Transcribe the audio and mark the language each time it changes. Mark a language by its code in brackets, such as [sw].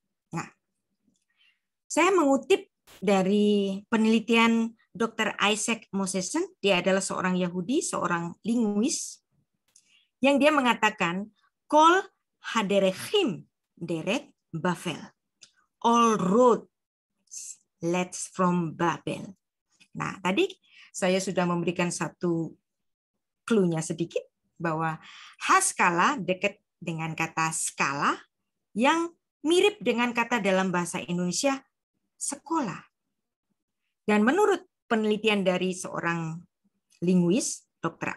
[id] Nah, saya mengutip dari penelitian Dr. Isaac Mosesen, dia adalah seorang Yahudi, seorang linguis, yang dia mengatakan, [he] Kol haderechim derek Babel. [en] All roads led from Babel. [id] Nah, tadi saya sudah memberikan satu clue-nya sedikit, bahwa haskala dekat dengan kata skala, yang mirip dengan kata dalam bahasa Indonesia sekolah. Dan menurut penelitian dari seorang linguis, Dr.